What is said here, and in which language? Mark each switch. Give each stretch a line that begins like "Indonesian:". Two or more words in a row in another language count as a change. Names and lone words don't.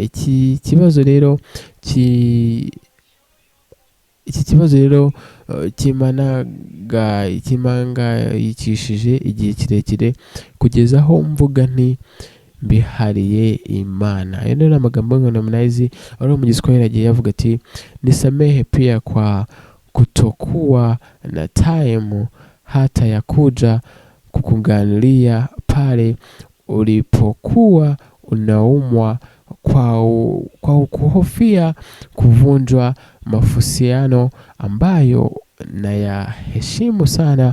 Kinyarwanda: Iki kibazo rero kimangayikishije igihe kirekire kugeza aho mvuga nti mbihariye Imana. Ayo ni amagambo ya Harmonize ari mu Giswahili agiye yavuga ati
Swahili: nisamehe pia kwa kutokuwa na time hata ya kuja kukuangalia pale ulipokuwa unaumwa kwa kuhofia kuvunjwa mahusiano ambayo na ya heshimu sana.